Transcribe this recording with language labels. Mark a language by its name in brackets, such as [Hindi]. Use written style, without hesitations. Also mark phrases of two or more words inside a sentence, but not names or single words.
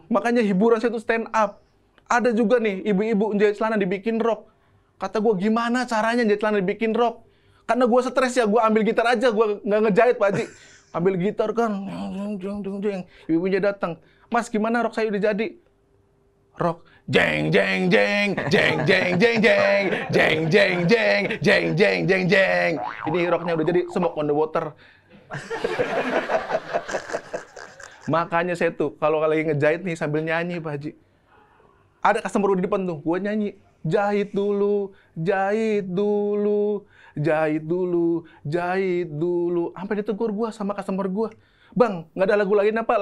[Indonesian] Makanya hiburan saya tuh [English] stand up. [Indonesian] Ada juga nih ibu-ibu jahit celana dibikin rok. Kata gue, gimana caranya jahit celana dibikin rok? Karena gue stres ya, gue ambil gitar aja, gue nggak ngejahit Pak Haji. Ambil gitar kan, ibu-ibunya datang. Mas, gimana rok saya udah jadi? Rok, jeng jeng jeng jeng jeng jeng jeng jeng jeng jeng jeng jeng jeng jeng. Ini roknya udah jadi, [English] smoke on the water. [Indonesian] Makanya saya tuh kalau lagi ngejahit nih sambil nyanyi Pak Haji. Ada customer di depan tuh, gue nyanyi. Jahit dulu, jahit dulu, jahit dulu, jahit dulu. Sampai ditegur gue sama customer gue. Bang, nggak ada lagu lain apa?